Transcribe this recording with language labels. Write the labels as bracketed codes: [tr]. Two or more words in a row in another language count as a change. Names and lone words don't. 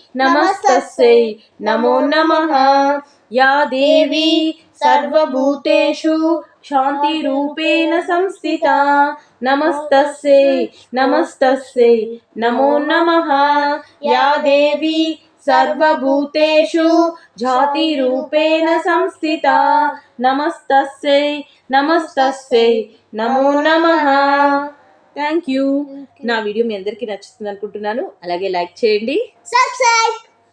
[sa] नमो नमः या देवी सर्वभूतेषु शान्तिरूपेण संस्थिता नमस्तस्यै नमो नमः या देवी सर्वभूतेषु जातिरूपेण संस्थिता नमस्तस्यै नमो नमः. [en] thank you. [te] నా వీడియో మీ అందరికీ నచ్చుతుంది అనుకుంటున్నాను. అలాగే లైక్ చేయండి, సబ్స్క్రైబ్